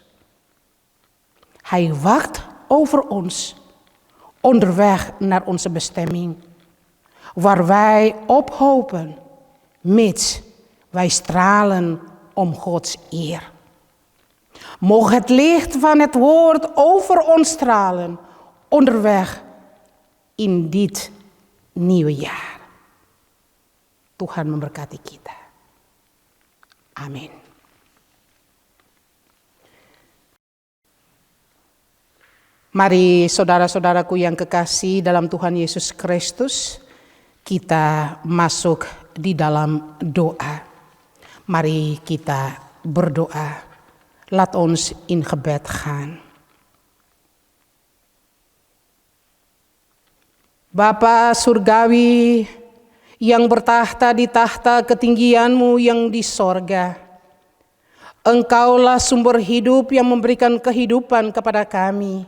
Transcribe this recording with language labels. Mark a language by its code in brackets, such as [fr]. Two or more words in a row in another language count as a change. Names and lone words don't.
[nl] Hij wacht over ons, onderweg naar onze bestemming, waar wij op hopen, mits wij stralen om Gods eer. Mocht het licht van het woord over ons stralen, onderweg in dit nieuwe jaar. [id] Tuhan memberkati kita. Amin. Mari saudara-saudaraku yang kekasih dalam Tuhan Yesus Kristus, kita masuk di dalam doa. Mari kita berdoa. [nl] Laat ons in gebed gaan. [id] Bapa surgawi yang bertahta di tahta ketinggianmu yang di sorga. Engkaulah sumber hidup yang memberikan kehidupan kepada kami.